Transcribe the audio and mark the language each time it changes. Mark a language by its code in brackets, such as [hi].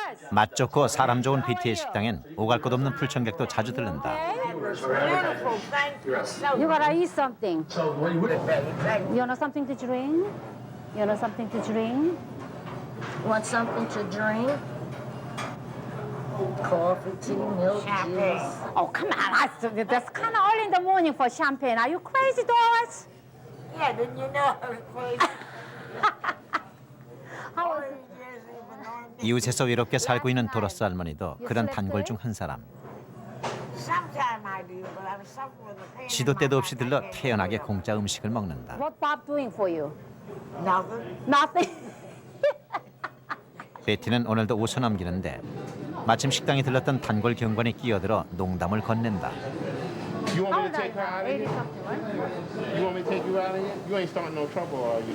[ko] 맛 좋고 사람 좋은 베티의 식당엔 오갈 것 없는 풀청객도 자주 들른다. [en] You gotta eat something. You want something to drink? You want something to drink? Want something to drink? Coffee, tea, milk, juice. Oh, come on. That's kind of early in the morning for champagne. Are you crazy, Doris? Yeah, didn't you know I was crazy? How was [ko] 이웃에서 외롭게 살고 있는 도로스 할머니도 그런 단골 중 한 사람. [en] Sometimes I do, but I'm suffering with the pain. [ko] 시도 때도 없이 들러 태연하게 공짜 음식을 먹는다. [en] What Bob doing for you? Nothing. Nothing. [ko] 베티는 오늘도 웃어 넘기는데 마침 식당에 들렀던 단골 경관이 끼어들어 농담을 건넨다. [en] You want me to take her out of here? You want me to take you out of here? You ain't starting no trouble, are you?